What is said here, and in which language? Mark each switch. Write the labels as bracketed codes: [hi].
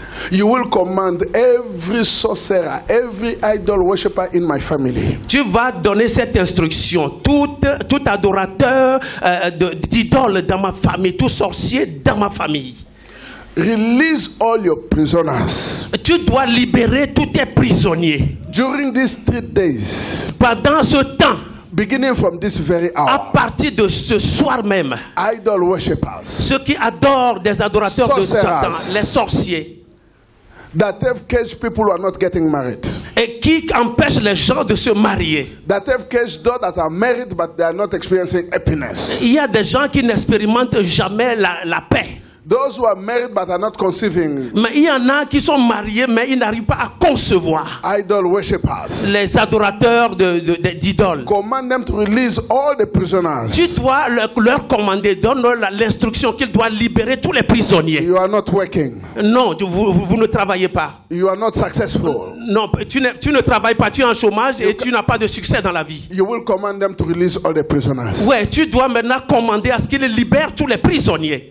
[en] You will command every sorcerer, every idol worshipper in my family. [fr] Tu vas donner cette instruction. Tout adorateur d'idole dans ma famille, tout sorcier dans ma famille. [en] Release all your prisoners. [fr] Tu dois libérer tous tes prisonniers. [en] During these 3 days. [fr] Pendant ce temps. [en] Beginning from this very hour. [fr] À partir de ce soir même. [en] Idol worshippers. [fr] Ceux qui adorent des adorateurs [en] sorcerers. [fr] De Satan, les sorciers. [en] That have caged people who are not getting married. [fr] Et qui empêchent les gens de se marier. [en] That have caged those that are married but they are not experiencing happiness. [fr] Il y a des gens qui n'expérimentent jamais la paix. [en] Those who are married but are not conceiving. [fr] Mais il y en a qui sont mariés mais ils n'arrivent pas à concevoir. [en] Idol worshippers. [fr] Les adorateurs d'idoles. [en] Command them to release all the prisoners. [fr] Tu dois leur commander, donne-leur l'instruction qu'ils doivent libérer tous les prisonniers. [en] You are not working. [fr] Non, vous ne travaillez pas. [en] You are not successful. [fr] Non, tu ne travailles pas, tu es en chômage et tu n'as pas de succès dans la vie. [en] You will command them to release all the prisoners. [fr] Ouais, tu dois maintenant commander à ce qu'ils libèrent tous les prisonniers.